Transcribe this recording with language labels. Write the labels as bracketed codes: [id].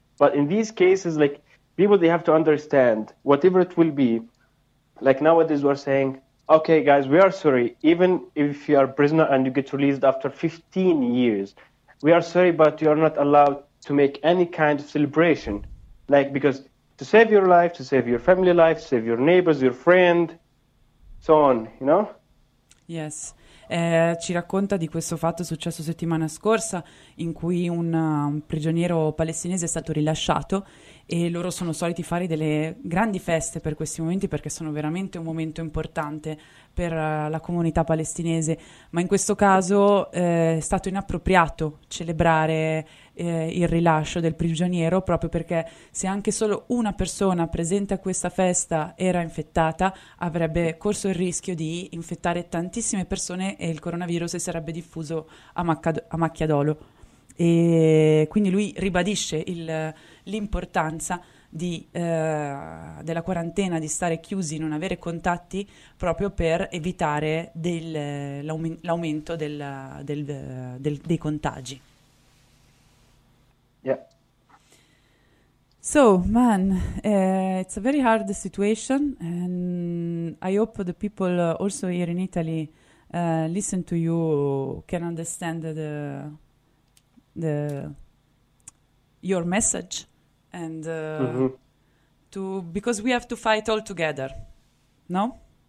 [en] But in these cases, like, people, they have to understand, whatever it will be, like, nowadays we're saying, okay, guys, we are sorry, even if you are a prisoner and you get released after 15 years, we are sorry, but you are not allowed to make any kind of celebration. Like, because to save your life, to save your family life, to save your neighbors, your friend, so on, you know? Yes. [it] Ci racconta di questo fatto successo settimana scorsa in cui un prigioniero palestinese è stato rilasciato e loro sono soliti fare delle grandi feste per questi momenti perché sono veramente un momento importante per la comunità palestinese, ma in questo caso è stato inappropriato celebrare il rilascio del prigioniero, proprio perché se anche solo una persona presente a questa festa era infettata, avrebbe corso il rischio di infettare tantissime persone e il coronavirus si sarebbe diffuso a macchia d'olio. E quindi lui ribadisce l'importanza della quarantena, di stare chiusi, non avere contatti, proprio per evitare l'aumento dei contagi. [en] Yeah. So, man, it's a very hard situation, and I hope the people also here in Italy listen to you, can understand your message, and to because we have to fight all together, no?